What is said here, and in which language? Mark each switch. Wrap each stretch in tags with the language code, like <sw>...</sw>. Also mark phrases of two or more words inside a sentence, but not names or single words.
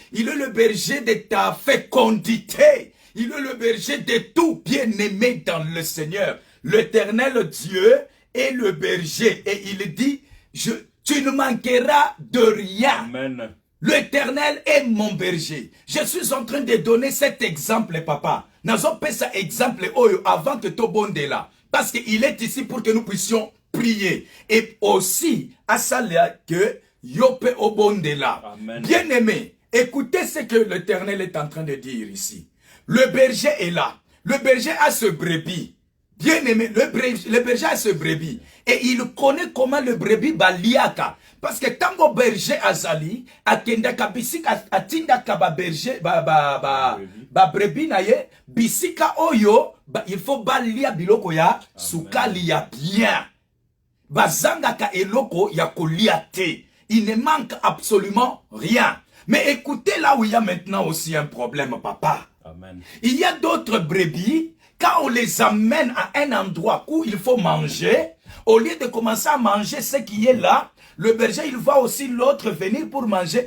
<fr>Il est le berger de ta fécondité. Il est le berger de tout bien-aimé dans le Seigneur. L'Éternel Dieu est le berger. Et il dit, tu ne manqueras de rien. L'Éternel est mon berger. Je suis en train de donner cet exemple, papa.</fr> <ln>Nazo pesa exemple</ln> <fr>avant que tu</fr> <ln>bonde là.</ln> <fr>Parce qu'il est ici pour que nous puissions prier. Et aussi, à ça que</fr> <ln>yope obonde</ln> <fr>là. Bien-aimé, écoutez ce que l'Éternel est en train de dire ici. Le berger est là. Le berger a ce brebis. Bien aimé, le berger a ce brebis. Et il connaît comment le brebis baliaka. Parce que tant que</fr> <ln>berger azali, akendaka bisika atindaka ba berger ba brebis na ye, bisika oyo,</ln> <fr>il faut</fr> <ln>balia biloko ya sukali ya bien. Bazangaka eloko ya kolia te.</ln> <fr>Il ne manque absolument rien. Mais écoutez là où il y a maintenant aussi un problème, papa. Amen. Il y a d'autres brebis, quand on les amène à un endroit où il faut manger, au lieu de commencer à manger ce qui est là, le berger, il voit aussi l'autre venir pour manger.</fr>